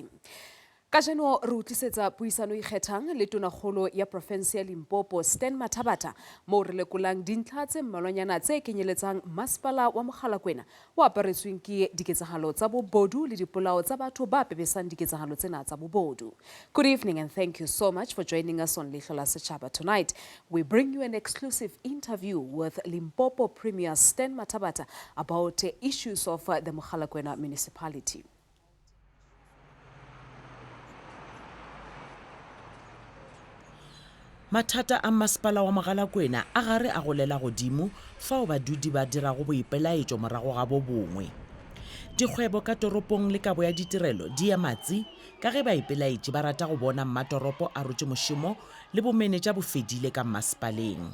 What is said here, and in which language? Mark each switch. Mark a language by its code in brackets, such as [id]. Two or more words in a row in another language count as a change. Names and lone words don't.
[st] Ka jeno re utlisetsa puisano ikgethang le tonakgolo ya province ya Limpopo Stan Mathabatha moo re lekolang dintlha tse mmalwanyana tse kenyeletsang masepala wa Mogalakwena o aparetsweng ke diketsahalo tsa bobodu le dipolao tsa batho ba pepesang diketsahalo tsena tsa bobodu. [en] Good evening and thank you so much for joining us on Leihlo la Setjhaba tonight. We bring you an exclusive interview with Limpopo Premier Stan Mathabatha about issues of the Mogalakwena municipality. [nso] Mathata a masepala wa Mogalakwena a gare a golela godimo fao badudi ba dirago boipelaetšo morago ga bo bongwe. Dikgwebo ka toropong le kabo ya ditirelo di ya matsi ka ge baipelaetši ba rata go bona mmatoropo a rotše mošomo le bomenetša bo fedile ka masepaleng.